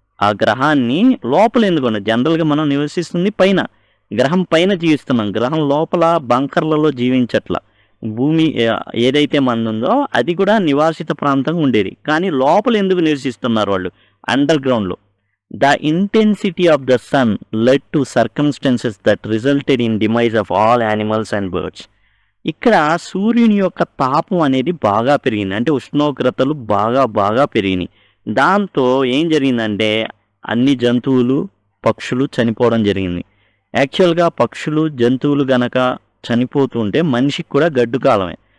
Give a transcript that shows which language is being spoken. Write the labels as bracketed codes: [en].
[te] ఆ గ్రహాన్ని లోపల ఎందుకు ఉన్నారు? జనరల్గా మనం నివసిస్తుంది పైన, గ్రహం పైన జీవిస్తున్నాం. గ్రహం లోపల బంకర్లలో జీవించట్ల. భూమి ఏదైతే ఉందో అది కూడా నివాసిత ప్రాంతంగా ఉండేది. కానీ లోపల ఎందుకు నివసిస్తున్నారు వాళ్ళు అండర్ గ్రౌండ్లో? [en] The intensity of the sun led to circumstances that resulted in demise of all animals and birds. [te] ఇక్కడ సూర్యుని యొక్క తాపం అనేది బాగా పెరిగింది. అంటే ఉష్ణోగ్రతలు బాగా పెరిగినాయి. దాంతో ఏం జరిగిందంటే అన్ని జంతువులు, పక్షులు చనిపోవడం జరిగింది. యాక్చువల్గా పక్షులు, జంతువులు గనక చనిపోతుంటే మనిషికి కూడా గడ్డు కాలమే.